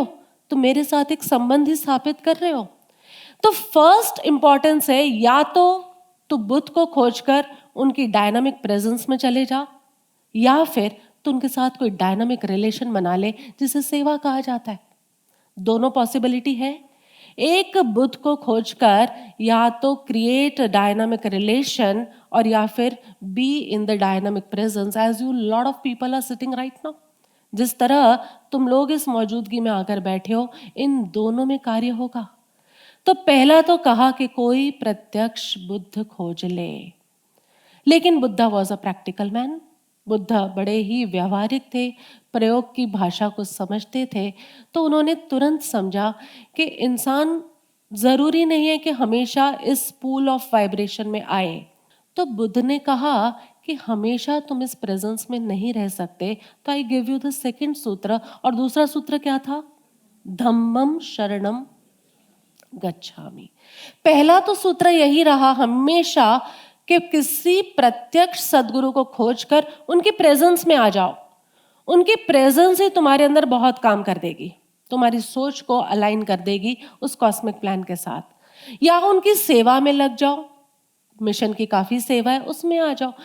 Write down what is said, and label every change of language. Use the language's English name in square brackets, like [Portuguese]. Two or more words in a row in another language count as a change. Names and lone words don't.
[Hindi] तुम मेरे साथ एक संबंध ही स्थापित कर रहे हो। तो [English] first importance [Hindi] है, या तो तू बुद्ध को खोजकर उनकी [English] dynamic presence [Hindi] में चले जा, या फिर तू उनके साथ कोई [English] dynamic relation [Hindi] बना ले जिसे सेवा कहा जाता है। दोनों पॉसिबिलिटी है। एक बुद्ध को खोजकर या तो [English] create dynamic relation, [Hindi] और या फिर [English] be in the dynamic presence as you lot of people are sitting right now. [Hindi] जिस तरह तुम लोग इस मौजूदगी में आकर बैठे हो, इन दोनों में कार्य होगा। तो पहला तो कहा कि कोई प्रत्यक्ष बुद्ध खोज ले, लेकिन [English] Buddha was a practical man. [Hindi] बुद्ध बड़े ही व्यवहारिक थे, प्रयोग की भाषा को समझते थे। तो उन्होंने तुरंत समझा कि इंसान जरूरी नहीं है कि हमेशा इस [English] pool of vibration [Hindi] में आए। तो बुद्ध ने कहा कि हमेशा तुम इस प्रेजेंस में नहीं रह सकते, तो [English] I give you the second [Hindi] सूत्र। और दूसरा सूत्र क्या था? [Pali] धम्मम शरणम। गच्छामि। [Hindi] पहला तो सूत्र यही रहा हमेशा कि किसी प्रत्यक्ष सद्गुरु को खोजकर उनकी प्रेजेंस में आ जाओ। उनकी प्रेजेंस ही तुम्हारे अंदर बहुत काम कर देगी, तुम्हारी सोच को अलाइन कर देगी उस [English] cosmic plan [Hindi] के साथ। या उनकी सेवा में लग जाओ, मिशन की काफी सेवा है, उसमें आ जाओ।